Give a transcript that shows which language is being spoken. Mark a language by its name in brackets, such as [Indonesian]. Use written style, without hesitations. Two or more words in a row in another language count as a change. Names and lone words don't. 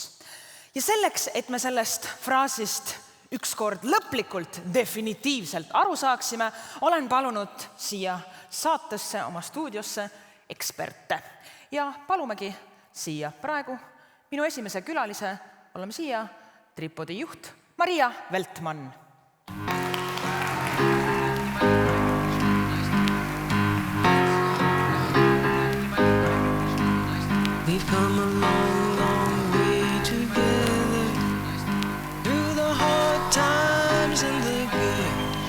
[Estonian] Ja selleks, et me sellest fraasist ükskord lõplikult definitiivselt aru saaksime, olen palunud siia saatesse oma stuudiosse eksperte. Ja palumegi siia praegu minu esimese külalise, oleme siia Tripodi juht Maria Veltmann. [English] We've come a long, long way together through the hard times and the good.